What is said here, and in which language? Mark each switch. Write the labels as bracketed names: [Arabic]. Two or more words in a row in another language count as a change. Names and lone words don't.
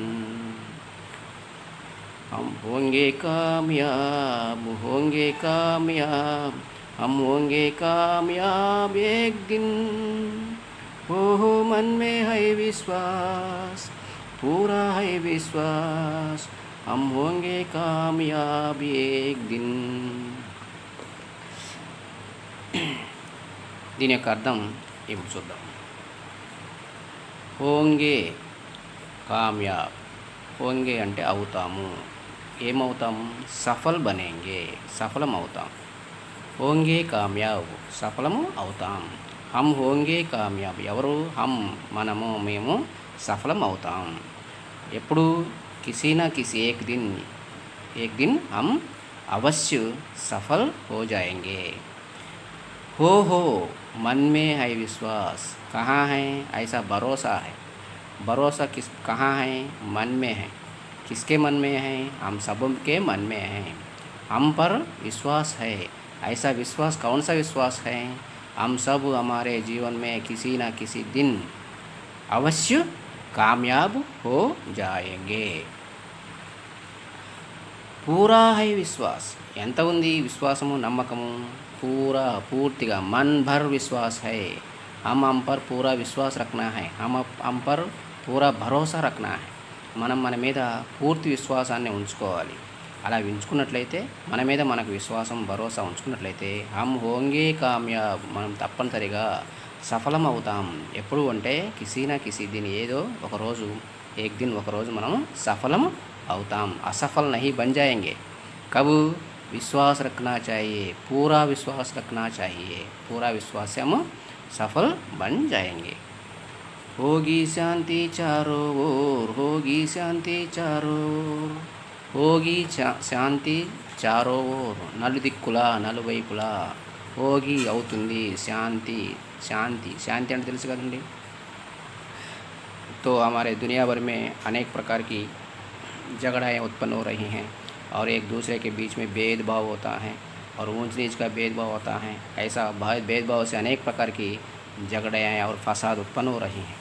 [Hindi] हम होंगे कामयाब, होंगे कामयाब, हम होंगे कामयाब एक दिन. हो मन में है विश्वास, पूरा है विश्वास, हम होंगे कामयाब एक दिन. [Telugu] దీని యొక్క అర్థం ఇప్పుడు చూద్దాం. [Hindi] होंगे कामयाब. [Telugu] హోంగే అంటే అవుతాము. ఏమవుతాం? [Hindi] सफल बनेंगे, [Telugu] సఫలం అవుతాం. [Hindi] होंगे कामयाब, [Telugu] సఫలము అవుతాం. [Hindi] हम होंगे कामयाब, [Telugu] ఎవరు? హమ్, మనము, మేము సఫలం అవుతాం. [Hindi] ఎప్పుడు? किसी ना किसी एक दिन हम अवश्य सफल हो जाएंगे. हो मन में है विश्वास, कहाँ है? ऐसा भरोसा है. भरोसा किस कहाँ है? मन में है. किसके मन में है? हम सब के मन में है. हम पर विश्वास है. ऐसा विश्वास कौन सा विश्वास है? हम सब हमारे जीवन में किसी न किसी दिन अवश्य कामयाब हो जाएंगे. पूरा है विश्वास, [Telugu] ఎంత ఉంది విశ్వాసము, నమ్మకము? పూరా, పూర్తిగా. [Hindi] मन भर विश्वास है, हम पर पूरा विश्वास रखना है, हम पर पूरा भरोसा रखना है. [Telugu] మనం మన మీద పూర్తి విశ్వాసాన్ని ఉంచుకోవాలి. అలా ఉంచుకున్నట్లయితే, మన మీద మనకు విశ్వాసం, భరోసా ఉంచుకున్నట్లయితే [Hindi] हम होंगे कामयाब, [Telugu] మనం తప్పనిసరిగా సఫలం అవుతాం. ఎప్పుడు అంటే [Hindi] किसी ना किसी दिन, [Telugu] ఏదో ఒకరోజు, [Hindi] एक दिन, [Telugu] ఒకరోజు మనం సఫలం అవుతాం. [Hindi] असफल नहीं बन जाएंगे. कब? विश्वास रखना चाहिए, पूरा विश्वास रखना चाहिए. पूरा विश्वास से हम सफल बन जाएंगे. होगी शांति चारों ओर, होगी शांति चारों ओर, होगी शांति चारों ओर, [Telugu] నలుదిక్కులా, నలువైపులా. హోగి అవుతుంది, శాంతి, శాంతి, శాంతి అంటే తెలుసు కదండి. [Hindi] तो हमारे दुनिया भर में अनेक प्रकार की झगड़ाएँ उत्पन्न हो रही हैं और एक दूसरे के बीच में भेदभाव होता है और ऊंच नीच का भेदभाव होता है. ऐसा भेदभाव से अनेक प्रकार की झगड़ाएँ और फसाद उत्पन्न हो रही हैं.